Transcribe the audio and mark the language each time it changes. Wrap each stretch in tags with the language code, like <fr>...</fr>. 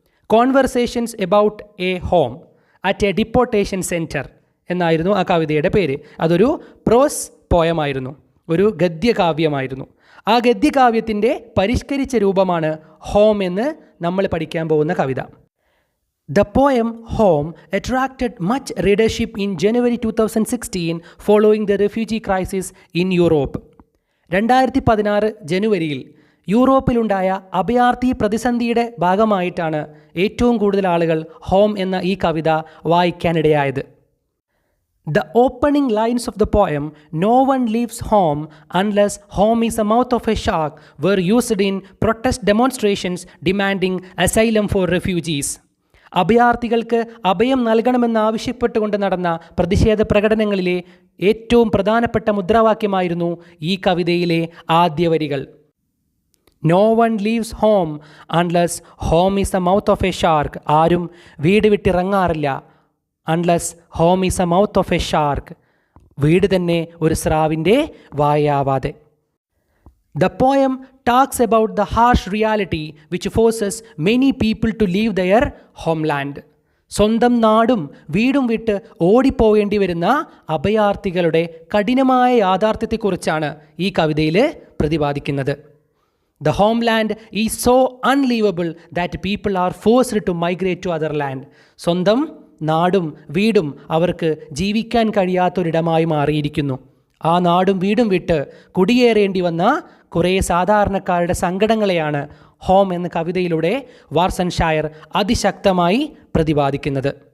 <ml>Conversations about A home at A deportation centre എന്നായിരുന്നു ആ കവിതയുടെ പേര്. അതൊരു പ്രോസ് പോയമായിരുന്നു, ഒരു ഗദ്യകാവ്യമായിരുന്നു. ആ ഗദ്യകാവ്യത്തിൻ്റെ പരിഷ്കരിച്ച രൂപമാണ് ഹോം എന്ന് നമ്മൾ പഠിക്കാൻ പോകുന്ന കവിത.</ml> <en>The poem Home attracted much readership in January 2016 following the refugee crisis in Europe.</en> <ml>2016 ജനുവരിയിൽ യൂറോപ്പിലുണ്ടായ അഭയാർത്ഥി പ്രതിസന്ധിയുടെ ഭാഗമായിട്ടാണ് ഏറ്റവും കൂടുതൽ ആളുകൾ ഹോം എന്ന ഈ കവിത വായിക്കാനിടയായത്.</ml> <en>The opening lines of the poem, "No one leaves home unless home is the mouth of a shark," were used in protest demonstrations demanding asylum for refugees.</en> <ml>അഭയാർത്ഥികൾക്ക് അഭയം നൽകണമെന്നാവശ്യപ്പെട്ടുകൊണ്ട് നടന്ന പ്രതിഷേധ പ്രകടനങ്ങളിലെ ഏറ്റവും പ്രധാനപ്പെട്ട മുദ്രാവാക്യമായിരുന്നു ഈ കവിതയിലെ ആദ്യ വരികൾ.</ml> <en>No one leaves home unless home is a mouth of a shark.</en> <ml>ആരും വീട് വിട്ടിറങ്ങാറില്ല.</ml> <en>Unless home is a mouth of a shark.</en> <ml>വീട് തന്നെ ഒരു സ്രാവിൻ്റെ വായാവാതെ.</ml> <en>The poem talks about the harsh reality which forces many people to leave their homeland.</en> <ml>സ്വന്തം നാടും വീടും വിട്ട് ഓടിപ്പോവേണ്ടി വരുന്ന അഭയാർത്ഥികളുടെ കഠിനമായ യാഥാർത്ഥ്യത്തെക്കുറിച്ചാണ് ഈ കവിതയിൽ പ്രതിപാദിക്കുന്നത്.</ml> <en>The homeland is so unlivable that people are forced to migrate to other land. സ്വന്തം</en> <ml>നാടും വീടും അവർക്ക് ജീവിക്കാൻ കഴിയാത്തൊരിടമായി മാറിയിരിക്കുന്നു. ആ നാടും വീടും വിട്ട് കുടിയേറേണ്ടി വന്ന കുറേ സാധാരണക്കാരുടെ സങ്കടങ്ങളെയാണ് ഹോം എന്ന കവിതയിലൂടെ വാർസൺ ഷായർ അതിശക്തമായി പ്രതിപാദിക്കുന്നത്.</ml>